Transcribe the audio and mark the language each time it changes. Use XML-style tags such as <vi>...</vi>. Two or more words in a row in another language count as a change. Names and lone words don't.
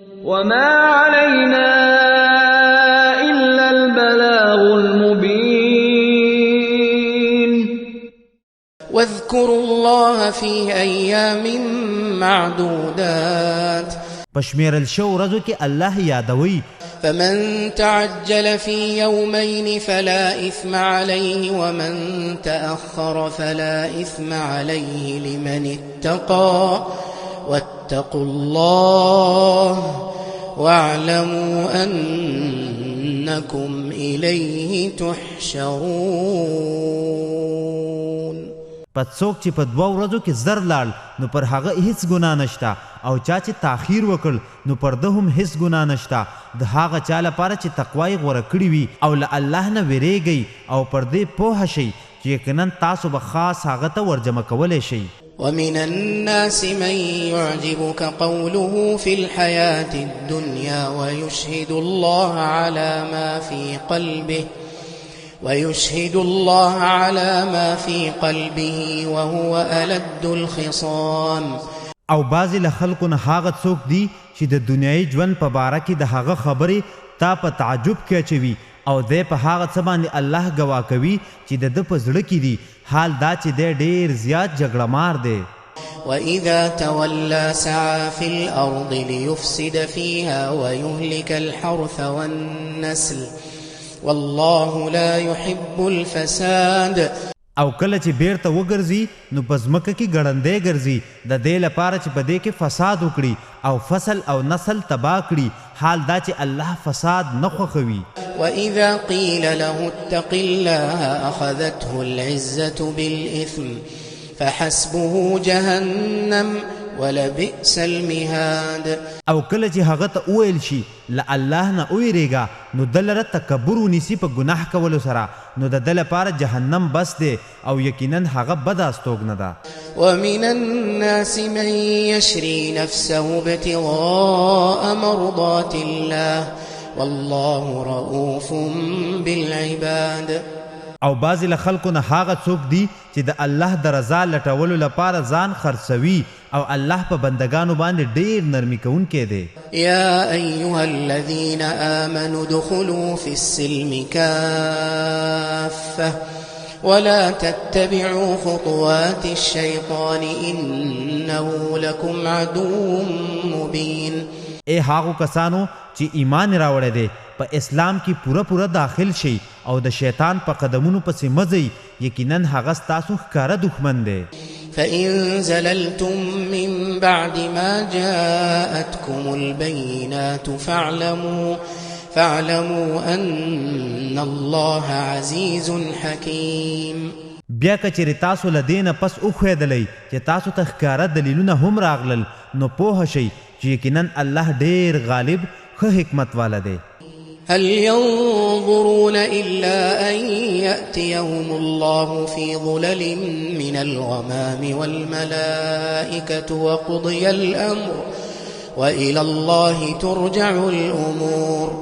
<ar>وما علينا إلا البلاغ المبين واذكروا الله في أيام معدودات</ar> <ps>پشمیرل شو ورځو کې الله یادوي</ps> <ar>فمن تعجل في يومين فلا إثم عليه ومن تأخر فلا إثم عليه لمن اتقى واتقوا الله واعلموا أنكم إليه تحشرون</ar> <ps>پس څوک چې په 2 ورځو کې زر لاړ نو پر هغه هیڅ ګناه نشته او چا چې تاخیر وکړ نو پر ده هم هیڅ ګناه نشته د هغه چا لپاره چې تقوا یې غوره کړې وي او له الله نه ویریږئ او پر دې پوهه شئ چې یقینا تاسو به خاص هغه ته ورجمع کولی شئ</ps> <ar>ومن الناس من يعجبك قوله في الحياة الدنيا ويشهد الله على ما في قلبه وهو ألد الخصام</ar> <ps>او بعضی له خلکو نه هغه څوک دي چې د دنیایي ژوند په باره کې د هغه خبرې تا په تعجب کې اچوي او دی په هغه څه باندې الله ګواه کوي چې د ده په زړه کې دي حال دا چې دی ډېر زیات جګړه مار دی</ps> <ar>وإذا تولى سعى في الأرض ليفسد فيها ويهلك الحرث والنسل والله لا يحب الفساد</ar> <ps>او کله چې بیرته وګرځي نو په ځمکه کې ګړندی ګرځي د دې لپاره چې په دې کې فساد وکړي او فصل او نسل تباه کړي حال دا چې الله فساد نه خوښوي</ps> <ar>وإذا قيل له اتق الله أخذته العزة بالإثم فحسبه جهنم ولبئس المهاد</ar> <ps>او کله چې هغه ته وویل شي له الله نه ویریږه نو د لره تکبر ونیسي په ګناه کولو سره نو د ده لپاره جهنم بس دی او یقینا هغه بده استوګنه ده</ps> <ar>ومن الناس من يشري نفسه ابتغاء مرضات الله والله رؤوف بالعباد</ar> <ps>او بعضی له خلکو نه هغه څوک دي چې د الله د رضا لټولو لپاره ځان خرڅوي او الله په بندگانو باندې ډېر نرمي کوونکی دی</ps> <ar>يا أيها الذين آمنوا ادخلوا في السلم كافة ولا تتبعوا خطوات الشيطان إنه لكم عدو مبين</ar> <ps>اے هاغو کسانو چې ایمان راوړی دی په اسلام کې پوره داخل شي او د شیطان په قدمونو پسې مزئ یقینا هغه ستاسو ښکاره دښمن دی</ps> <ar>فإن زللتم من بعد ما جاءتكم البينات فاعلموا أن الله عزيز حكيم</ar> <ps>بیا کچېرې تاسو له دې نه پس وښودلی چې تاسو ته ښکاره دلیلونه هم راغلل نو پوه شئ چې یقینا الله ډېر غالب ښه حکمت والا دی</ps> <ar>هل ينظرون إلا أن يأتيهم الله في ظلل من الغمام والملائكة وقضي الأمر وإلى الله ترجع الأمور</ar>